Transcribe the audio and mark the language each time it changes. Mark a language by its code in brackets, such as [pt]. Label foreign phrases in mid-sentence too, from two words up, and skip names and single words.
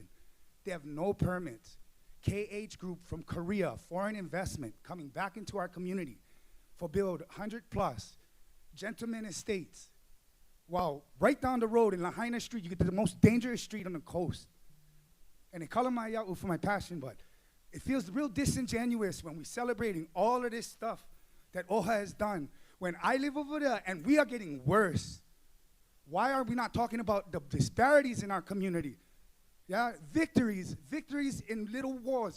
[en] They have no permits. KH Group from Korea, foreign investment, coming back into our community for build 100+ gentlemen estates. Wow, right down the road in Lahaina Street, you get to the most dangerous street on the coast. And it [haw] kala mai ia'u [en] for my passion, but it feels real disingenuous when we're celebrating all of this stuff that Oʻahu has done, when I live over there and we are getting worse. Why are we not talking about the disparities in our community? Yeah, victories in little wars.